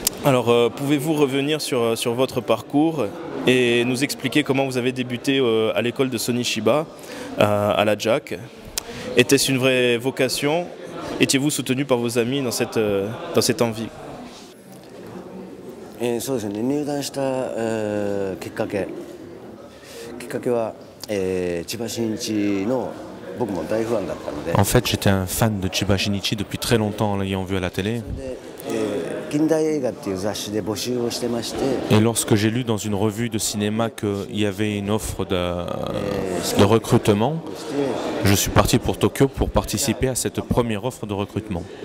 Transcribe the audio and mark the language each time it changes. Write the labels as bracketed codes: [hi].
[fr] Alors, pouvez-vous revenir sur votre parcours et nous expliquer comment vous avez débuté à l'école de Sony Chiba, à la JAC? Était-ce une vraie vocation? Étiez-vous soutenu par vos amis dans cette envie? [ja] そうですね、入団したきっかけは千葉真一の僕も大ファンだったので。 [fr] En fait, j'étais un fan de Chiba Shinichi depuis très longtemps en l'ayant vu à la télé. [ja] 近代映画っていう雑誌で募集をしてまして。 [fr] Et lorsque j'ai lu dans une revue de cinéma qu'il y avait une offre de recrutement, je suis parti pour Tokyo pour participer à cette première offre de recrutement.